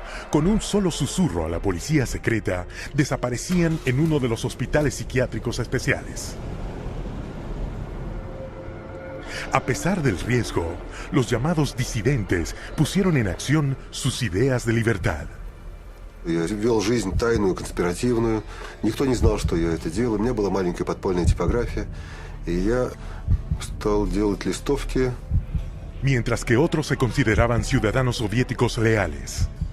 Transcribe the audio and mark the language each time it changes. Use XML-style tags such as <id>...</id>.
<es>Con un solo susurro a la policía secreta, desaparecían en uno de los hospitales psiquiátricos especiales. A pesar del riesgo, los llamados disidentes pusieron en acción sus ideas de libertad.</es> <ru>Я вел жизнь тайную, конспиративную. Никто не знал, что я это делаю. У меня была маленькая подпольная типография. И я стал делать листовки.</ru> <es>Mientras que otros se consideraban ciudadanos soviéticos leales.</es>